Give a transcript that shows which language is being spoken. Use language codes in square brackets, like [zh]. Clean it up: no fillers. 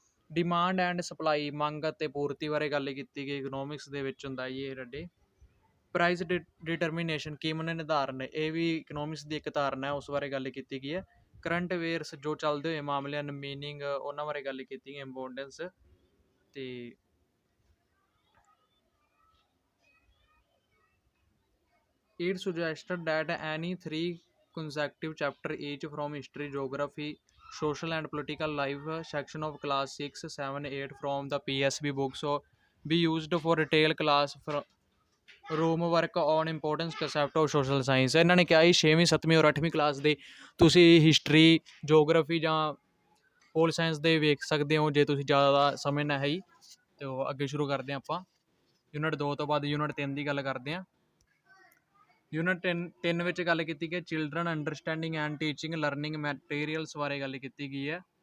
[pa] Demand and supply, ਮੰਗ ਅਤੇ ਪੂਰਤੀ ਬਾਰੇ ਗੱਲ ਕੀਤੀ ਗਈ। ਇਕਨੋਮਿਕਸ ਦੇ ਵਿੱਚ ਹੁੰਦਾ ਜੀ ਇਹ ਸਾਡੇ। ਪ੍ਰਾਈਸ ਡਿਟਰਮੀਨੇਸ਼ਨ, ਕੀਮਤ ਨਿਰਧਾਰਨ, ਇਹ ਵੀ ਇਕਨੋਮਿਕਸ ਦੀ ਇੱਕ ਧਾਰਨਾ ਹੈ, ਉਸ ਬਾਰੇ ਗੱਲ ਕੀਤੀ ਗਈ ਹੈ। ਕਰੰਟ ਅਫੇਅਰਸ ਜੋ ਚੱਲਦੇ ਹੋਏ ਮਾਮਲੇ ਹਨ, ਮੀਨਿੰਗ, ਉਹਨਾਂ ਬਾਰੇ ਗੱਲ ਕੀਤੀ ਗਈ, ਇੰਪੋਰਟੈਂਸ। [en] ਅਤੇ it suggested that any 3 consecutive chapter each from history, geography, social and political life section of class 6, 7, 8 from the PSB books be used for detail class room work on important concept of social science। [pa] ਇਹਨਾਂ ਨੇ ਕਿਹਾ ਸੀ 6ਵੀਂ 7ਵੀਂ ਔਰ 8ਵੀਂ class ਦੇ ਤੁਸੀਂ history, geography ਜਾਂ pol science ਦੇ ਵੇਖ ਸਕਦੇ ਹੋ ਜੇ ਤੁਸੀਂ ਜ਼ਿਆਦਾ ਸਮਝਣਾ ਹੈ ਜੀ। ਅਤੇ ਉਹ ਅੱਗੇ ਸ਼ੁਰੂ ਕਰਦੇ ਹਾਂ ਆਪਾਂ। ਯੂਨਿਟ 2 ਤੋਂ ਬਾਅਦ ਯੂਨਿਟ 3 ਦੀ ਗੱਲ ਕਰਦੇ ਹਾਂ। ਯੂਨਿਟ 3 ਵਿੱਚ ਗੱਲ ਕੀਤੀ ਗਈ children understanding and teaching learning ਮੈਟੀਰੀਅਲਸ ਬਾਰੇ ਗੱਲ ਕੀਤੀ ਗਈ ਹੈ।